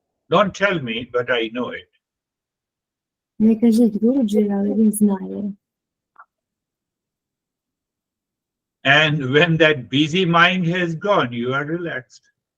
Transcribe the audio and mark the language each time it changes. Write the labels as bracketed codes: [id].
[en] Don't tell me, but I know it. [uk] Не кажіть Гуруджі, але він знає. [en] And when that busy mind has gone, you are relaxed.